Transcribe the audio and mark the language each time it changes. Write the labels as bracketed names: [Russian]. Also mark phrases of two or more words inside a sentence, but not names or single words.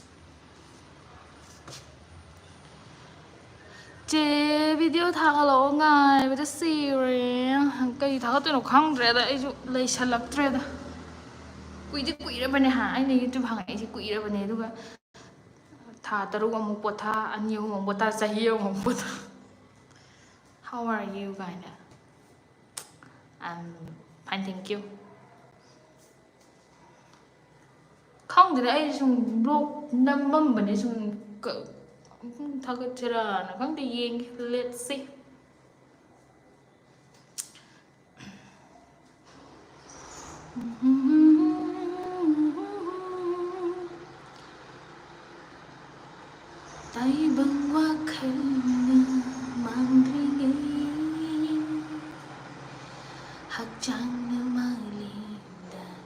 [Manipuri] ꯆꯦ ꯚꯤꯗꯤꯑꯣ ꯊꯥꯒꯠꯂꯛꯑꯣ ꯉꯥꯏꯕꯗ ꯁꯤꯔꯦ ꯀꯩ ꯊꯥꯒꯠꯇꯣꯏꯅꯣ ꯈꯪꯗ꯭ꯔꯦꯗ ꯑꯩꯁꯨ ꯂꯩꯁꯜꯂꯛꯇ꯭ꯔꯦꯗ ꯀꯨꯏꯔꯕꯅꯦ ꯑꯩꯅ ꯌꯨꯇ꯭ꯌꯨꯕ ꯍꯥꯡꯉꯛꯏꯁꯦ ꯀꯨꯏꯔꯕꯅꯦ ꯑꯗꯨꯒ ꯊꯥ 3 ꯑꯃꯨꯛ ꯄꯣꯊꯥ 2 ꯑꯃꯨꯛ ꯄꯣꯊꯥ ꯆꯍꯤ ꯑꯃꯨꯛ ꯄꯣꯊꯥ [English] How are you guys? I'm fine, thank you. [Manipuri] ꯈꯪꯗꯦꯗ ꯑꯩ ꯁꯨꯝ ꯕ꯭ꯂꯣꯛ ꯅꯝꯃꯝꯕꯅꯦ ꯁꯨꯝ ꯊꯥꯒꯠꯁꯤꯔꯥꯅ ꯈꯪꯗꯦ ꯌꯦꯡꯒꯦ [English] let's see [Manipuri] ꯇꯥꯏꯕꯪ ꯋꯥꯈꯜꯅ ꯃꯥꯡꯗ꯭ꯔꯤꯉꯩ ꯍꯛꯆꯥꯡꯅ ꯃꯥꯂꯦꯝꯗ